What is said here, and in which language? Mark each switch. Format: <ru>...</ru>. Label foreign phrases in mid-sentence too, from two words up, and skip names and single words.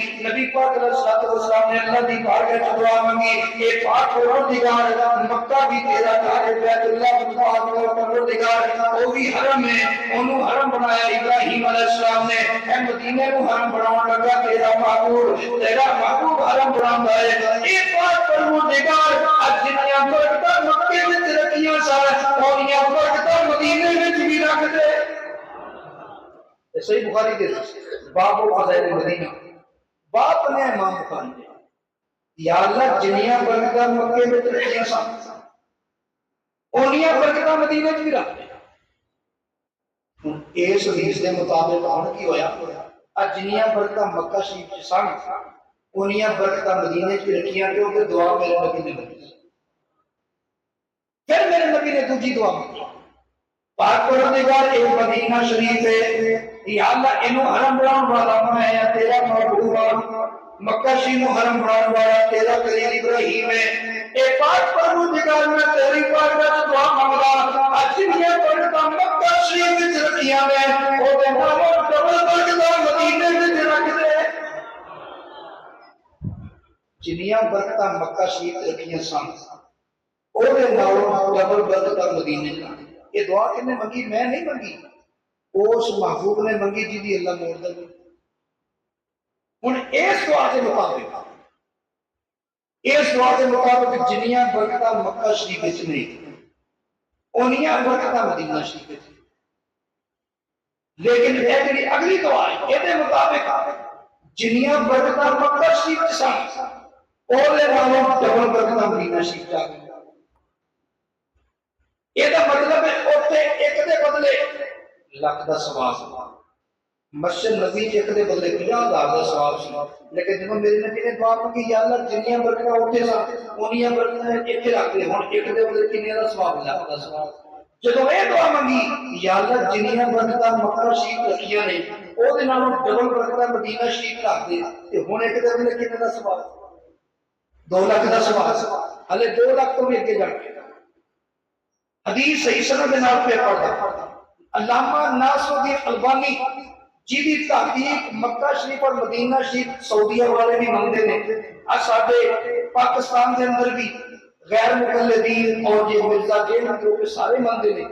<pa>نبی پاک علیہ السلام نے اللہ دی بارگاہ میں دعا مانگی، اے پاک پروردگار مکہ بھی تیرا گھر ہے، بیت اللہ بھی پاک پروردگار وہ بھی حرم ہے، انہوں حرم بنایا ابراہیم علیہ السلام نے، اے مدینے کو حرم بناون لگا تیرا محبوب حرم بناوندا ہے۔ اے پاک پروردگار اج جنیاں برکتاں مکے وچ رکھیاں سن، اونیاں برکتاں مدینے وچ بھی رکھ دے۔ یہ صحیح بخاری دے باب فضائل مدینہ، باب نے امام بخاری نے یا اللہ جنیاں برکتاں مکے وچ رکھیاں سن، اونیاں برکتاں مدینے وچ بھی رکھ دے۔ اس حدیث کے مطابق ہن کی ہویا، جنیاں برکتاں مکہ شریف چ سن انیاں برکتاں مدینے چ رکھیاں،</pa> <ur>کیونکہ دعا میرے نبی نے مانگی۔</ur> <pa>پھر میرے نبی نے دوسری دعا مانگی، پاک پروردگار اے مدینہ شریف ہے، یا اللہ اینو حرم بناون والا میں تیرا محبوب ہاں، مکہ شریف کو حرم بناون والا تیرا خلیل ابراہیم ہے۔ اے پاک پروردگار میں تیری بارگاہ وچ دعا منگدا، اج جنیاں برکتاں مکہ شریف وچ رکھیاں نے او دے نال ڈبل برکتاں مدینے وچ رکھ دے۔ جنیاں برکتاں مکہ شریف وچ رکھیاں سن او دے نال ڈبل برکتاں مدینے وچ رکھ دے۔ یہ دعا کنے منگی؟ میں نہیں منگی، اس محبوب نے منگی جی دی اللہ موڑ دے۔ ہن اس دعا کے مطابق جنیاں برکتاں مکہ شریف وچ نہیں، اونیاں برکتاں مدینہ شریف وچ۔ لیکن اے جڑی اگلی دعا ہے اے دے مطابق جنیاں برکتاں مکہ شریف وچ سن او دے نالوں ڈبل برکتاں مدینہ شریف جا گئی۔ یہ مطلب ہے اوتے ایک دے بدلے لکھ دا ثواب، مسجد نبی ایک دے بدلے 50,000 کا ثواب سی، لیکن جب میرے نبی نے دعا مانگی یا اللہ جنیاں برکتاں اوتھے سن اونیاں برکتاں ایتھے رکھ دے، ہن ایک دے بدلے کنے دا ثواب لاکھ دا ثواب۔ جدوں یہ دعا مانگی یا اللہ جنیاں برکتاں مکہ شریف رکھیاں نے او دے نالوں ڈبل برکتاں مدینہ شریف رکھ دے، تے ہن ایک دے بدلے کنے دا ثواب؟ 2 لاکھ دا ثواب، ہلے 2 لاکھ تو بھی اگے جا کے حدیث صحیح سند دے نال پہ پڑھدا علامہ ناصر الدین البانی جی دی تحقیق مکہ شریف اور مدینہ شریف سعودیہ والے بھی منگتے ہیں، ساڈے پاکستان کے اندر بھی غیر مقلدین اور یہ مرزا جیل جو کہ سارے منگتے ہیں۔</pa>